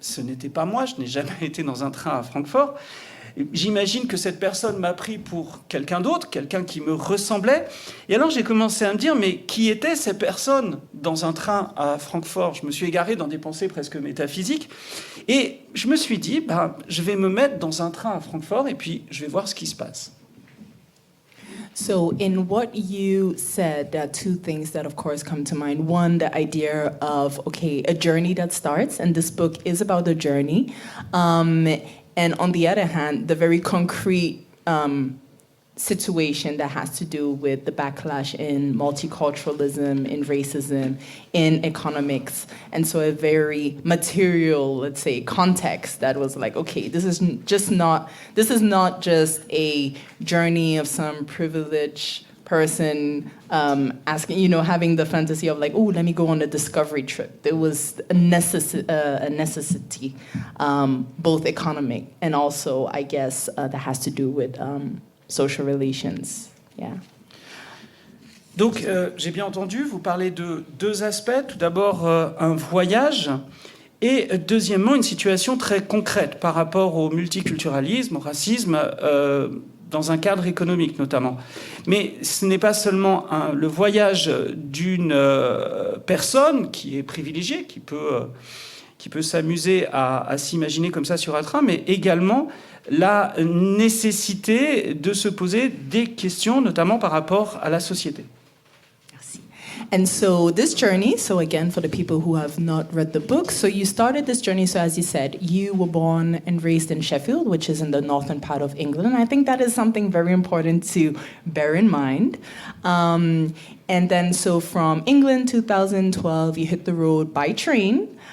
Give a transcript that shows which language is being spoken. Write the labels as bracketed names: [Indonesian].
[French] Ce n'était pas moi, je n'ai jamais été dans un train à Francfort. J'imagine que cette personne m'a pris pour quelqu'un d'autre, quelqu'un qui me ressemblait. Et alors j'ai commencé à me dire, mais qui étaient ces personnes dans un train à Francfort ? Je me suis égaré dans des pensées presque métaphysiques. Et je me suis dit, je vais me mettre dans un train à Francfort et puis je vais voir ce qui se passe. [English] So in what you said, there are two things that, of course, come to mind. One, the idea of, okay, a journey that starts, and this book is about a journey. And on the other hand, the very concrete situation that has to do with the backlash in multiculturalism, in racism, in economics. And so a very material, let's say, context that was like, okay, this is not just a journey of some privileged person asking, having the fantasy of like, oh, let me go on a discovery trip. There was a necessity, both economic and also, I guess, that has to do with social relations. Yeah. [French] Donc, j'ai bien entendu, vous parlez de deux aspects. Tout d'abord, un voyage et deuxièmement, une situation très concrète par rapport au multiculturalisme, au racisme, dans un cadre économique notamment. Mais ce n'est pas seulement le voyage d'une personne qui est privilégiée, qui peut s'amuser à s'imaginer comme ça sur un train, mais également la nécessité de se poser des questions, notamment par rapport à la société. [English] And so this journey, so again, for the people who have not read the book, so you started this journey, so as you said, you were born and raised in Sheffield, which is in the northern part of England. And I think that is something very important to bear in mind. And then, so from England, 2012, you hit the road by train.